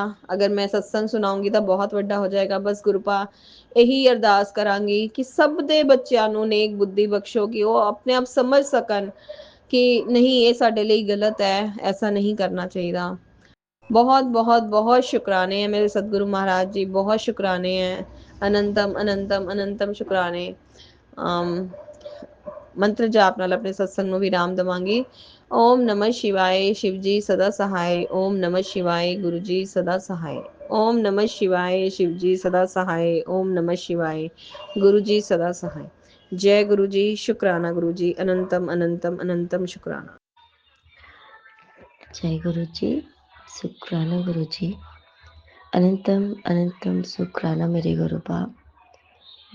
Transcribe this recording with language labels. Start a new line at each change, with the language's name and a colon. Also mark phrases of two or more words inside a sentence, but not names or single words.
Punjabi: ਅਗਰ ਮੈਂ ਸਤਸੰਗ ਸੁਣਾਉਂਗੀ ਤਾਂ ਬਹੁਤ ਵੱਡਾ ਹੋ ਜਾਏਗਾ। ਬਸ ਗੁਰੂ ਪਾ ਇਹੀ ਅਰਦਾਸ ਕਰਾਂਗੀ ਕਿ ਸਭ ਦੇ ਬੱਚਿਆਂ ਨੂੰ ਨੇਕ ਬੁੱਧੀ ਬਖਸ਼ੋ, ਕਿ ਉਹ ਆਪਣੇ ਆਪ ਸਮਝ ਸਕਣ ਕਿ ਨਹੀਂ ਇਹ ਸਾਡੇ ਲਈ ਗਲਤ ਹੈ, ਐਸਾ ਨਹੀਂ ਕਰਨਾ ਚਾਹੀਦਾ। ਬਹੁਤ ਬਹੁਤ ਬਹੁਤ ਸ਼ੁਕਰਾਨੇ ਹੈ ਮੇਰੇ ਸਤਿਗੁਰੂ ਮਹਾਰਾਜ ਜੀ, ਬਹੁਤ ਸ਼ੁਕਰਾਨੇ ਹੈ। ਅਨੰਤਮ ਅਨੰਤਮ ਅਨੰਤਮ ਸ਼ੁਕਰਾਨੇ। ਮੰਤਰ ਜਾਪ ਨਾਲ ਆਪਣੇ ਸਤਸੰਗ ਨੂੰ ਵਿਰਾਮ ਦੇਵਾਂਗੀ।
Hindi: ओम नमः शिवाय शिव जी सदा सहाय। ओम नमः शिवाय गुरु जी सदा सहाय। ओम नमः शिवाय शिव जी सदा सहाय। ओम नमः शिवाय गुरु जी सदा सहाय। जय गुरु जी। शुक्राना गुरु जी। अनंतम अनंतम अनंतम शुक्राना। जय गुरु जी। शुक्राना गुरु जी। अनंतम अनंतम शुक्राना मेरे गुरु बाप।